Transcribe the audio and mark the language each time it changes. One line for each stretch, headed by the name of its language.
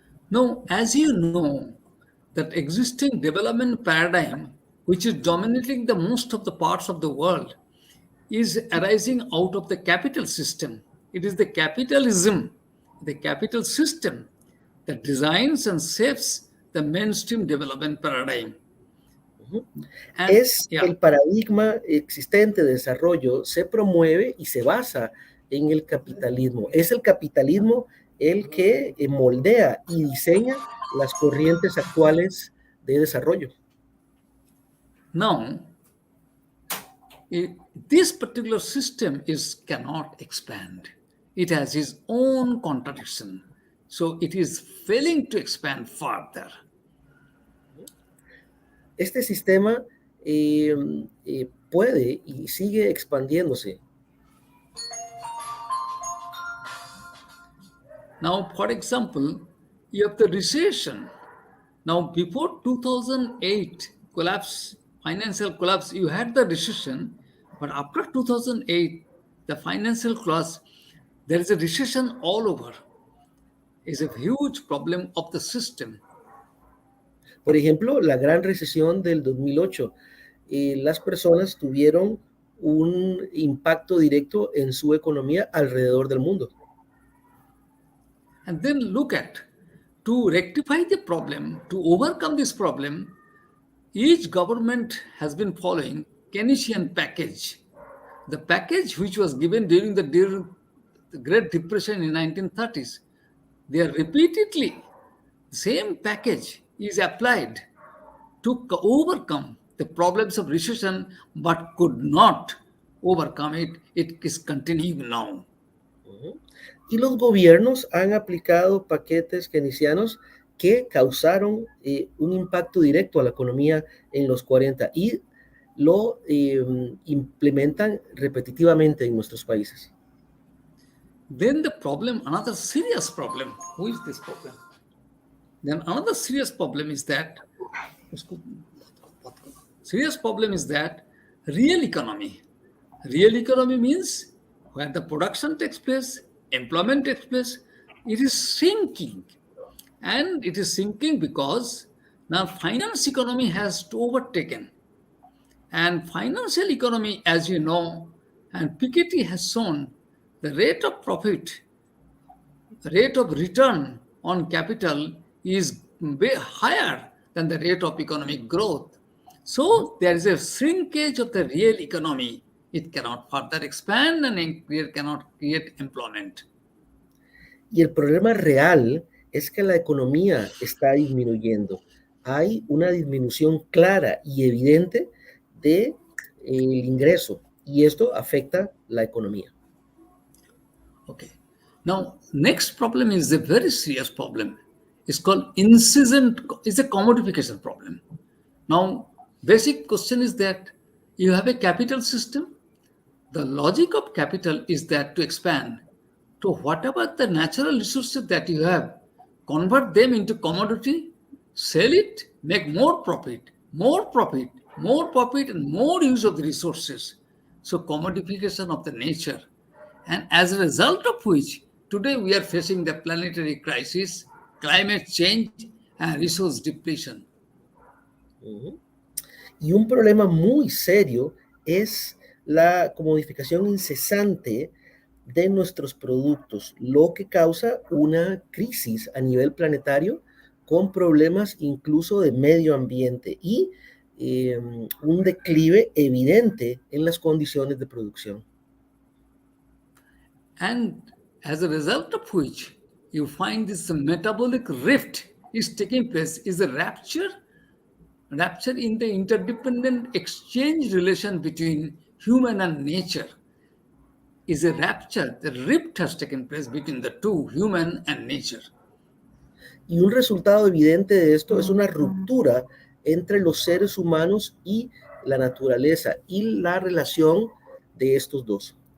English: Now, as you know, that existing development paradigm, which is dominating the most of the parts of the world, is arising out of the capital system. It is the capitalism, the capital system, that designs and shapes the mainstream development paradigm.
Spanish: El paradigma existente de desarrollo se promueve y se basa en el capitalismo. Es el capitalismo el que moldea y diseña las corrientes actuales de desarrollo.
English: Now, this particular system cannot expand. It has its own contradiction. So it is failing to expand further.
Spanish: Este sistema puede y sigue expandiéndose.
English: Now, for example, you have the recession. Now, before 2008 collapse, financial collapse, you had the recession, but after 2008, the financial collapse, there is a recession all over. It's a huge problem of the system.
Spanish: Por ejemplo, la gran recesión del 2008, las personas tuvieron un impacto directo en su economía alrededor del mundo.
English: And then look at, to rectify the problem, to overcome this problem, each government has been following Keynesian package. The package which was given during the Great Depression in 1930s, they are repeatedly, the same package is applied to overcome the problems of recession, but could not overcome it. It is continuing now.
Spanish: Y los gobiernos han aplicado paquetes keynesianos que causaron un impacto directo a la economía en los 40 y lo implementan repetitivamente en nuestros países.
English: Then the problem, another serious problem, who is this problem? Then another serious problem is that real economy. Real economy means where the production takes place, employment takes place, it is sinking. And it is sinking because now finance economy has overtaken. And financial economy, as you know, and Piketty has shown the rate of profit, the rate of return on capital is way higher than the rate of economic growth. So there is a shrinkage of the real economy. It cannot further expand and it cannot create employment.
Spanish: Y el problema real es que la economía está disminuyendo. Hay una disminución clara y evidente del ingreso y esto afecta la economía.
English: Okay. Now, next problem is a very serious problem. It's called incessant, it's a commodification problem. Now, basic question is that you have a capital system. The logic of capital is that to expand to whatever the natural resources that you have, convert them into commodity, sell it, make more profit, more profit, more profit, and more use of the resources. So commodification of the nature. And as a result of which, today we are facing the planetary crisis, climate change, and resource depletion.
Spanish: Y un problema muy serio es la comodificación incesante de nuestros productos, lo que causa una crisis a nivel planetario con problemas incluso de medio ambiente y un declive evidente en las condiciones de producción.
English: And as a result of which, you find this metabolic rift is taking place, is a rupture in the interdependent exchange relation between human and nature. Is a rupture, the rift has taken place between the two, human and nature.
Spanish: Y un resultado evidente de esto es una ruptura entre los seres humanos y la naturaleza y la relación de estos dos.